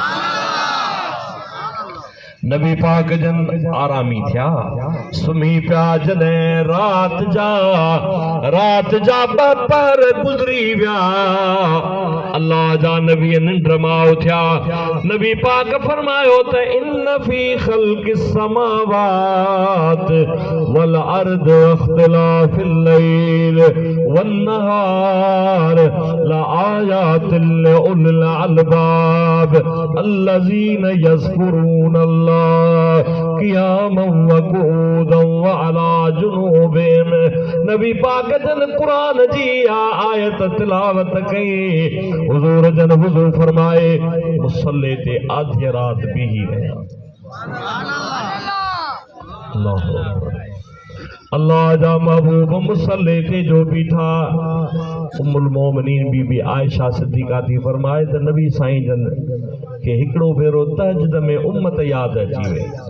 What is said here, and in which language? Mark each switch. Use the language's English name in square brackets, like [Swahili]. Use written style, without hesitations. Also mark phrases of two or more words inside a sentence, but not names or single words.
[Sindhi] नबी पाक जन आरामी थिया सुम्ही पिया जॾहिं रात जा ॿ पहर गुज़री विया अल्लाह जा नबी निंड मां उथिया। नबी पाक फरमायो त [Arabic] إن في خلق السماوات والأرض اختلاف الليل والنهار لآيات لأولي الألباب الذين يذكرون الله قياما وقعودا وعلى جنوبهم. [Sindhi] नबी पाक जन कुरान जी आयत तिलावत कई हुजूर जन वुज़ू फरमाए मुसल्ले ते आधी रात बीही रहिया। अल्लाह जा महबूब मुसल्ले ते जो बीठा उम्मुल मोमिनीन बीबी आयशा सिद्दीक़ा थी फरमाए त नबी साईं जन के हिकिड़ो भेरो तहज्जुद में उम्मत याद अची वई।